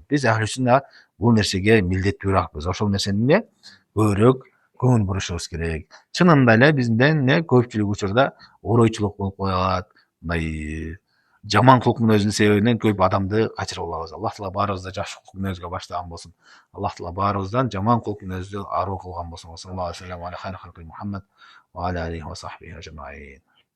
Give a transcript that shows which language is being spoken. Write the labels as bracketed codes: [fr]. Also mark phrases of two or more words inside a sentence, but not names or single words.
[ky] Биз [ar] أهل السنة [ky] бул нерсеге милдеттүүрөкпүз. Ошол нерсени эмне көбүрөөк көңүл бурушубуз керек. Чынында эле бизден көпчүлүк учурда оройчулук болуп коет, мындай жаман кулк мүнөздүн себебинен көп адамды качырып алабыз. Аллах таала баарыбызды жакшы кулк мүнөзгө баштаган болсун. Аллах таала баарыбыздан жаман кулк мүнөздү аруу кылган болсун. [ar] صلى الله عليه وسلم على خير خلقه محمد وعلى آله وصحبه أجمعين.